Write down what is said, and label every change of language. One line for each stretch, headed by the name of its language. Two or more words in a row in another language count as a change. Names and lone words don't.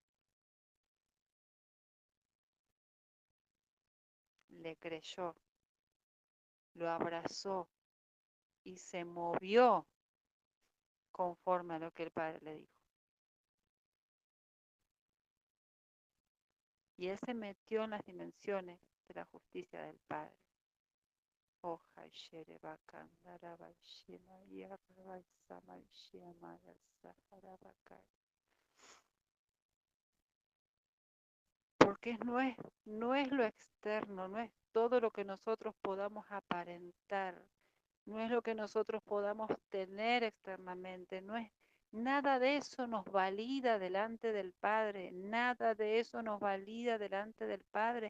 Spanish: Le creyó, lo abrazó y se movió conforme a lo que el Padre le dijo. Y él se metió en las dimensiones de la justicia del Padre. Oja shere bakandara baishima yarra sama shema sahara bakai. porque no es lo externo, no es todo lo que nosotros podamos aparentar, no es lo que nosotros podamos tener externamente, no es nada de eso nos valida delante del Padre, nada de eso nos valida delante del Padre.